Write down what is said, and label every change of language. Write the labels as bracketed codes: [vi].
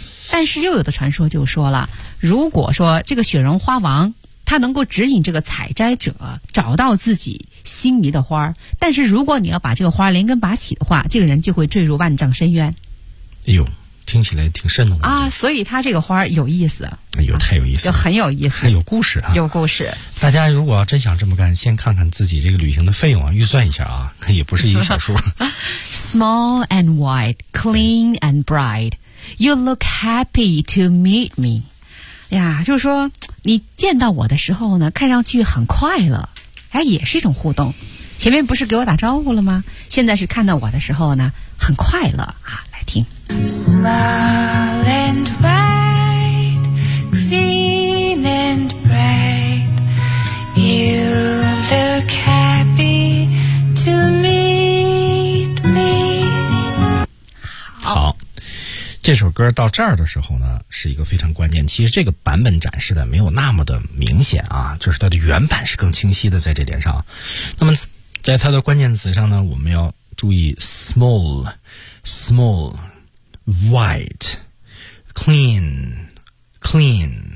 [zh] 但是又有的传说就说了，如果说这个雪绒花王他能够指引这个采摘者找到自己心仪的花，但是如果你要把这个花连根拔起的话，这个人就会坠入万丈深渊。哎呦，听起来挺瘆得慌啊！所以他这个花有意思，哎呦，太有意思了、啊，就很有意思，还有故事啊，有故事。大家如果真想这么干，先看看自己这个旅行的费用啊，预算一下啊，那也不是一个小数。 [en] Small and white, clean and bright, you look happy to meet me。 [zh] 呀，就是说你见到我的时候呢，看上去很快乐。哎，也是一种互动。前面不是给我打招呼了吗？现在是看到我的时候呢，很快乐啊！来听。 [en] Smile and bright, clean and bright, you look happy to meet me。 [zh] 好，这首歌到这儿的时候呢，是一个非常关键。其实这个版本展示的没有那么的明显啊，就是它的原版是更清晰的在这点上。那么在它的关键词上呢，我们要注意 [en] small, white, clean, bright。